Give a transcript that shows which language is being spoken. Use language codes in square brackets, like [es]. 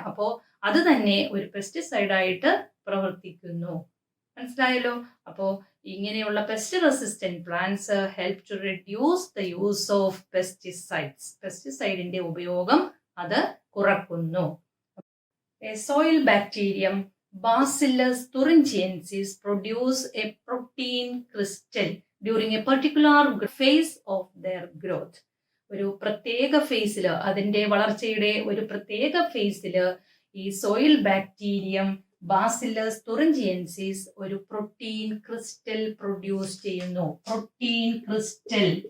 [ml] അപ്പോ അത് തന്നെ ഒരു പെസ്റ്റിസൈഡായിട്ട് പ്രവർത്തിക്കുന്നു. മനസ്സിലായല്ലോ. അപ്പോൾ ഇങ്ങനെയുള്ള [en] Pest resistant plants help to reduce the use of pesticides. [ml] പെസ്റ്റിസൈഡിന്റെ ഉപയോഗം അത് കുറക്കുന്നു. [en] A soil bacterium, Bacillus thuringiensis, produce a protein crystal during a particular phase of their growth. [ml] ഒരു പ്രത്യേക ഫേസില്, അതിന്റെ വളർച്ചയുടെ ഒരു പ്രത്യേക ഫേസില് ഈ സോയിൽ ബാക്ടീരിയം ബാസില്ലസ് തുറിഞ്ചിയൻസിസ് ഒരു പ്രോട്ടീൻ ക്രിസ്റ്റൽ പ്രൊഡ്യൂസ് ചെയ്യുന്നു. Protein crystal.